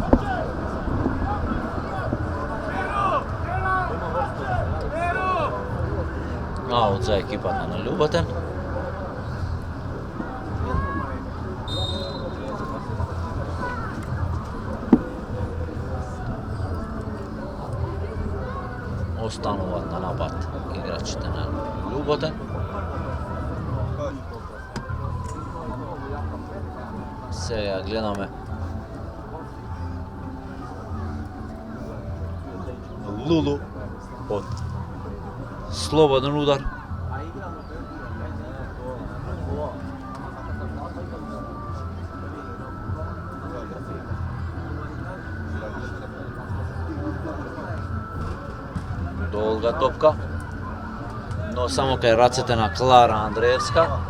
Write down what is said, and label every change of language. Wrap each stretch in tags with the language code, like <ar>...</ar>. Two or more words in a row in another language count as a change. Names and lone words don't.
<mk>Out za ekipa na Ljuboten. Ostanovat na napad igračite na Ljuboten. Сега гледаме Лулу от слободен удар. Долга топка, но само кај рацете на Клара Андреевска.</mk>